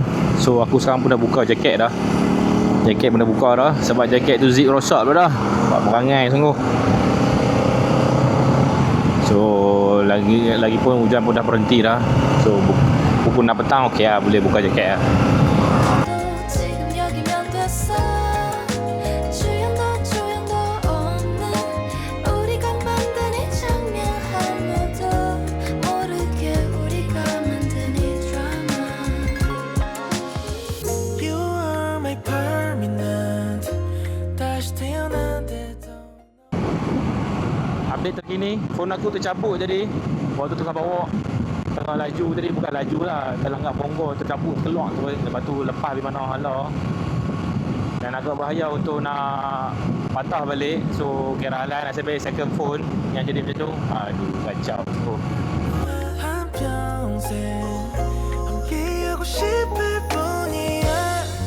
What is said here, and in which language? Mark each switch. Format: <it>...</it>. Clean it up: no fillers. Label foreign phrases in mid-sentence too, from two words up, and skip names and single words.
<ms>So aku sekarang pun dah buka jaket dah. Jaket pun dah buka dah. Sebab jaket tu zip rosak pun dah. Buat perangai sungguh. So lagi pun hujan pun dah berhenti dah. So pukul 6 petang okey lah, boleh buka jaket lah.</ms> <ko>지금 여기면 됐어 주연도 조연도 없는 우리가 만든 이 장면 아무도 모르게 우리가 만든 이 드라마</ko> <en>You are my permanent</en> <ko>다시 태어난데도</ko> <ms>Update terkini, phone aku tercabut tadi. Waktu tengah bawa, tengah laju tadi, bukan laju lah, terlanggar bonggol, tercabut, keluar terus. Lepas tu lepas di mana halau. Dan agak bahaya untuk nak patah balik. So kira lah nasib baik</ms> <en>second phone</en> <ms>yang jadi macam tu. Aduh, kacau tu.</ms> <ko>한평생 함께하고 싶을 뿐이야</ko>